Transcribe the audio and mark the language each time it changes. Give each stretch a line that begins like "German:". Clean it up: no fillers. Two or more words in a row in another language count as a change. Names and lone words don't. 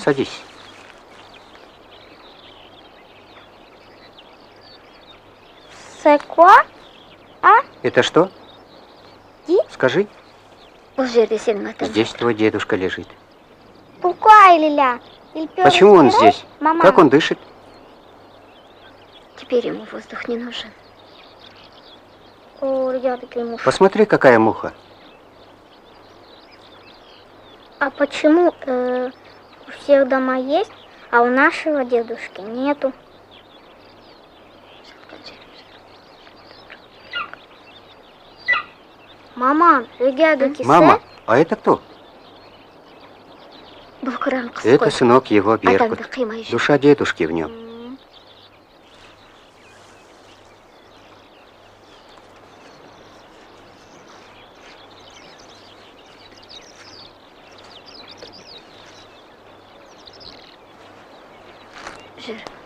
Russian: Садись.
French: C'est quoi?
Russian: Это что? Ди? Скажи.
Kazakh: Бұл жерде сенің атаң.
Russian: Здесь твой дедушка лежит.
French: Pourquoi il est là? Il peut
Russian: Почему он
French: respirer?
Russian: здесь?
French: Maman.
Russian: Как он дышит? Теперь ему воздух не нужен. О,
French: regarde quelle mouche.
Russian: Посмотри, какая муха. А почему у всех дома есть, а у нашего дедушки нету? Мама,
French: regarde qui
Russian: Мама, а это кто?
Kazakh: Бұл қыран қыз
Russian: Это
Kazakh: қой.
Russian: сынок его Беркут.
Kazakh: Атаңды қимай жүр.
Russian: Душа дедушки в нем.
Kazakh: Жүр.